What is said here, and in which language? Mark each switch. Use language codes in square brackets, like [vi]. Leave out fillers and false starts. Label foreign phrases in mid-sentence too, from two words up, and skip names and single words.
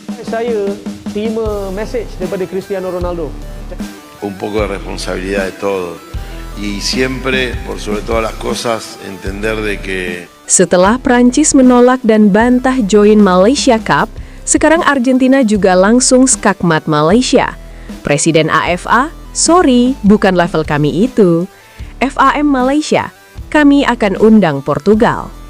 [ms] Saya terima message daripada Cristiano Ronaldo. [es] Un poco de responsabilidad de todo y siempre, por sobre todas las cosas, entender de que [id] Setelah Prancis menolak dan bantah join Malaysia Cup, sekarang Argentina juga langsung skakmat Malaysia. Presiden AFA, sorry, bukan level kami itu. FAM Malaysia, kami akan undang Portugal.